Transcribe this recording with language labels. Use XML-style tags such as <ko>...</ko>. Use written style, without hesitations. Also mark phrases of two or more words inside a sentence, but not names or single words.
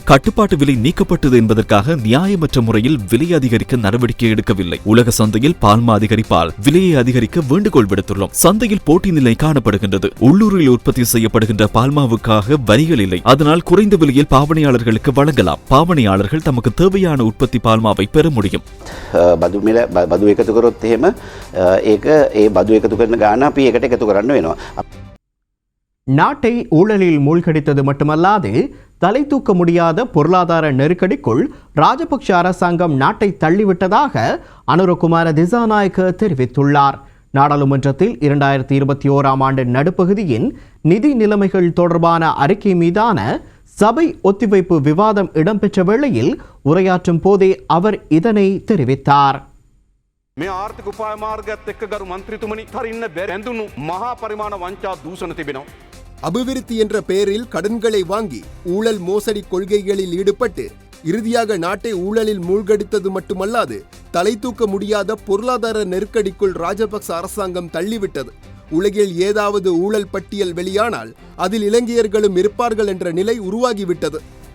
<ta>கட்டுப்பாட்டு விலை நீக்கப்பட்டது என்பதற்காக நியாயமற்ற முறையில் விலை அதிகரிக்க நடவடிக்கை எடுக்கவில்லை. உலக சந்தையில் பால்மா அதிகரிப்பால் விலையை அதிகரிக்க வேண்டுகோள் விடுத்துள்ளோம். சந்தையில் போட்டி நிலை காணப்படுகின்றது. உள்ளூரில் உற்பத்தி செய்யப்படுகின்ற பால்மாவுக்காக வரிகள் இல்லை. அதனால் குறைந்த விலையில் பாவனையாளர்களுக்கு வழங்கலாம். பாவனையாளர்கள் தமக்கு தேவையான உற்பத்தி பால்மாவை பெற முடியும்.</ta> <si>බදු එකතු කරොත් එහෙම ඒක ඒ බදු එකතු කරන ගාන අපි ඒකට එකතු කරන්න වෙනවා.</si> <ta>நாட்டை ஊழலில் மூழ்கடித்தது மட்டுமல்லாது தலை தூக்க முடியாத பொருளாதார நெருக்கடிக்குள் ராஜபக்ஷ அரசாங்கம் நாட்டை தள்ளிவிட்டதாக அனுரகுமார திசாநாயக்க தெரிவித்துள்ளார். நாடாளுமன்றத்தில் 2021ஆம் ஆண்டு நடுப்பகுதியின் நிதி நிலைமைகள் தொடர்பான அறிக்கை மீதான சபை ஒத்திவைப்பு விவாதம் இடம்பெற்ற வேளையில் உரையாற்றும் போதே அவர் இதனை தெரிவித்தார்.</ta> <si>මේ ආර්ථික උපාය මාර්ගයත් එක්ක ගරු මන්ත්‍රීතුමනි හරින්න බැඳුණු මහා පරිමාණ වංචා දූෂණ තිබෙනවා.</si> <ta>அபிவிருத்தி என்ற பெயரில் கடன்களை வாங்கி ஊழல் மோசடி கொள்கைகளில் ஈடுபட்டு இறுதியாக நாட்டை ஊழலில் மூழ்கடித்தது மட்டுமல்லாது தலை தூக்க முடியாத பொருளாதார நெருக்கடிக்குள் ராஜபக்ச அரசாங்கம் தள்ளிவிட்டது. உலகில் ஏதாவது ஊழல் பட்டியல் வெளியானால் அதில் இலங்கையர்களும் இருப்பார்கள் என்ற நிலை உருவாகிவிட்டது.</ta>